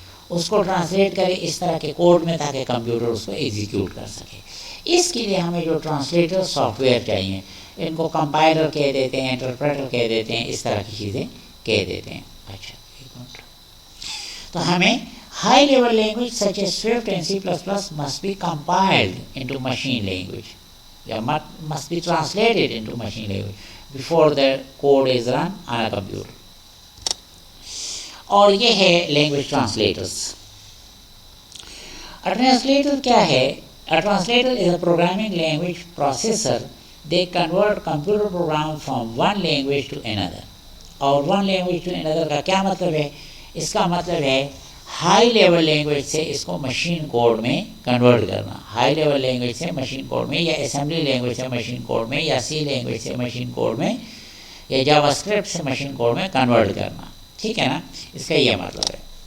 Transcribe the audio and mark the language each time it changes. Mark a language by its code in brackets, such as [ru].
[ur] اس کو ٹرانسلیٹ کرے اس طرح کے کوڈ میں، تاکہ کمپیوٹر اس کو ایگزیکیوٹ کر سکے۔ اس کے لیے ہمیں جو ٹرانسلیٹر سافٹ ویئر چاہیے، ان کو کمپائلر کہہ دیتے ہیں، انٹرپریٹر کہہ دیتے ہیں، اس طرح کی چیزیں کہہ دیتے ہیں۔ اچھا، تو ہمیں [en] high level language such as Swift and C++ must be compiled into machine language, must be translated into machine language before the code is run on a computer. [ur] اور یہ ہے لینگویج ٹرانسلیٹرز۔ ٹرانسلیٹر کیا ہے؟ Translator [en] is a programming language processor. They convert computer program from one language to another. [ur] اور [en] one language to another [ur] کا کیا مطلب ہے؟ اس کا مطلب ہے ہائی لیول لینگویج سے اس کو مشین کوڈ میں کنورٹ کرنا، ہائی لیول لینگویج سے مشین کوڈ میں، یا اسمبلی لینگویج سے مشین کوڈ میں، یا سی لینگویج سے مشین کوڈ میں، یا جاوا اسکرپٹ سے مشین کوڈ میں کنورٹ کرنا، ٹھیک ہے نا، اس کا یہ مطلب ہے۔